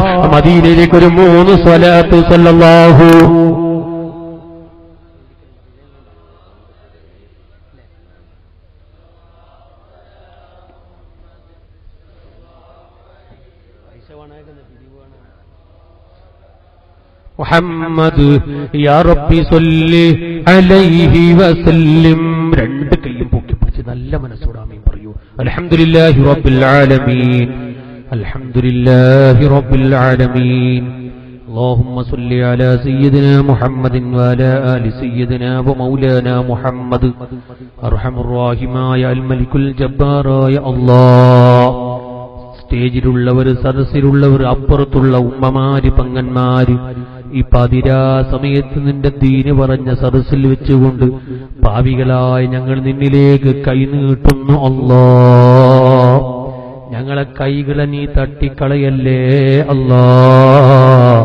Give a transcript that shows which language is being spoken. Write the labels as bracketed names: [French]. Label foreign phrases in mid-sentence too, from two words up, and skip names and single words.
[Malayalam] മദീനയിലേക്ക് ഒരു 3 സ്വലാത്ത് [Arabic] صلى الله محمد يا ربي صل عليه وسلم. [Malayalam] 2 കൈയും പൊക്കി പിടിച്ച് നല്ല മനസ്സോടെ ആമീൻ പറയൂ. [Arabic] الحمد لله رب العالمين, الحمد لله رب العالمين. اللهم صل على سيدنا محمد وعلى آل سيدنا ومولانا محمد. أرحم الراحمين الملك الجبار يا الله. [Malayalam] സ്റ്റേജിലുള്ളവർ, സദസ്സിലുള്ളവർ, അപ്പുറത്തുള്ള ഉമ്മമാര്, പങ്ങന്മാര്, ഈ പാതിരാ സമയത്ത് നിന്റെ ദീന് പറഞ്ഞ സദസ്സിൽ വെച്ചുകൊണ്ട് പാപികളായി ഞങ്ങൾ നിന്നിലേക്ക് കൈനീട്ടുന്നു അല്ലാഹ്. ഞങ്ങളെ കൈകളെ നീ തട്ടിക്കളയല്ലേ അല്ലാഹ്.